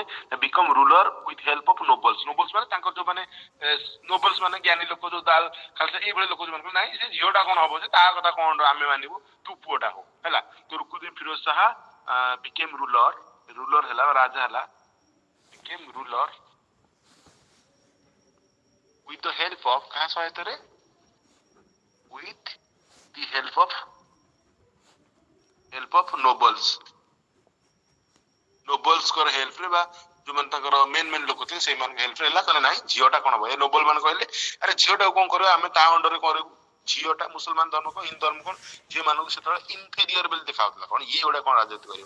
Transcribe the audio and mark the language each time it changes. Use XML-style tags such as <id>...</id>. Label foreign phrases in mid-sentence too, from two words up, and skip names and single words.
<en>become ruler with help of nobles.</en> <or>ନୋବଲ୍ସ ମାନେ ତାଙ୍କର ଯୋଉ ମାନେ ନୋବଲ୍ସ ମାନେ ଜ୍ଞାନୀ ଲୋକ, ଯୋଉ ଦାଲ ଖାଲସା ଏଇଭଳି ଲୋକ ଯୋଉମାନେ ନାଇଁ ସେ ଝିଅଟା କଣ ହବ, ଯେ ତା କଥା କଣ ଆମେ ମାନିବୁ, ତୁ ପୁଅଟା ହଉ ହେଲା। ତ ରୁକୁଦ୍ଦିନ ଫିରୋଜ ଶାହା</or> <en>become ruler</en> <or>ହେଲା, ରାଜା ହେଲା,</or> <en>become ruler with the help of</en> <or>କାହା ସହାୟତାରେ?</or> <en>with the help of nobles।</en> <or>ନୋବଲ୍ସଙ୍କର ହେଲ୍ପରେ ବା ଯୋଉମାନେ ତାଙ୍କର ମେନ୍ ଲୋକ ଥିଲେ ସେଇମାନଙ୍କ ହେଲ୍ପରେ ହେଲା। କହିଲେ ନାଇଁ ଝିଅଟା କଣ ହବ? ଏ ନୋବେଲ ମାନେ କହିଲେ ଆରେ ଝିଅଟାକୁ କଣ କରିବା, ଆମେ ତା ଅଣ୍ଡରରେ କରିବୁ। ଝିଅଟା ମୁସଲମାନ ଧର୍ମ କଣ, ହିନ୍ଦୁ ଧର୍ମ କଣ, ଝିଅ ମାନଙ୍କୁ ସେତେବେଳେ ଇନଫେରିୟର ବୋଲି ଦେଖାଯାଉଥିଲା। କଣ ଇଏ ଗୋଟେ କଣ ରାଜତ୍ୱ କରିବ?</or>